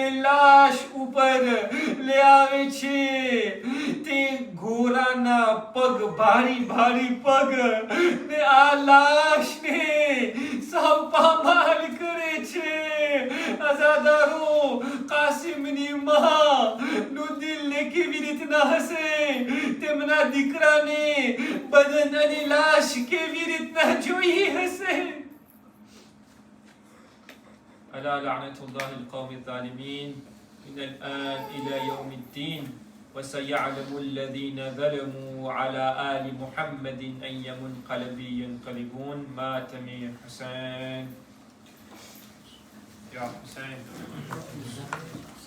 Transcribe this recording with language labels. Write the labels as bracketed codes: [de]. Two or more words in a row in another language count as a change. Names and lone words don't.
[gu] લાશ ઉપર લે આવે છે તે ઘોડાના પગ ભારી ભારી પગ ને આ લાશને સૌ પામાલ કરે છે અઝાદારો કાસિમની માં નું દિલ ને કેવી રીતના હશે તેમના દીકરાને બદન અને લાશ કેવી રીતના જોઈ હશે [ar] ألا لعنة الله القوم الظالمين من الآن إلى يوم الدين وسيعلم الذين ظلموا على آل محمد أي منقلب ينقلبون مات من حسين يا حسين